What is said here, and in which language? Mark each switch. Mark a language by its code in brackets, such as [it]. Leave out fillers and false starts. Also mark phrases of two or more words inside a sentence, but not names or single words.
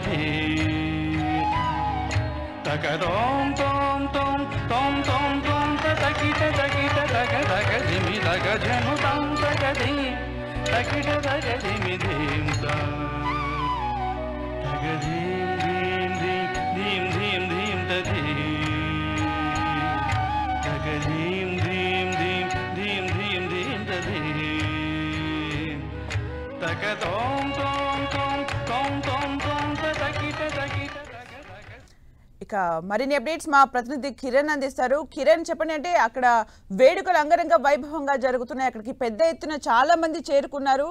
[te] dhim taka tom tom tom tom tom tom takita takita taka taka dhimi taka janu tom taka dhim takita taka dhimi dhim ta taka dhim dhim dhim dhim dhim dhim the dhim taka dhim dhim dhim dhim dhim dhim the dhim ఇక మరిన్ని అప్డేట్స్ మా ప్రతినిధి కిరణ్ అందిస్తారు. కిరణ్, చెప్పండి. అంటే అక్కడ వేడుకలు అంగరంగ వైభవంగా జరుగుతున్నాయి. అక్కడికి పెద్ద ఎత్తున చాలా మంది చేరుకున్నారు.